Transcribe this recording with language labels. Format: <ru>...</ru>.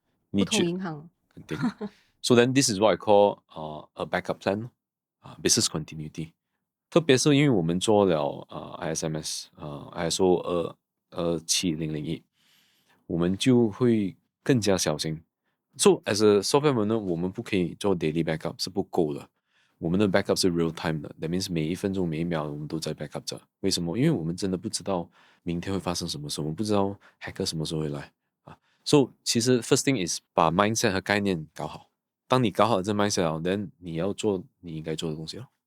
<zh>不同银行肯定。</zh> <en>So then this is what I call a backup plan， business continuity。</en> <zh>特别是因为我们做了ISMS ISO 27001，我们就会更加小心。 So as a software 呢，我们不可以做 daily backup 是不够的。我们的 backup 是 real time 的 ，that means 每一分钟每一秒我们都在 backup 着。为什么？因为我们真的不知道明天会发生什么事，我们不知道 hacker 什么时候会来So 其实</zh> <en>first thing is</en> <zh>把 mindset 和概念搞好。当你搞好这 mindset then 你要做你应该做的东西</zh>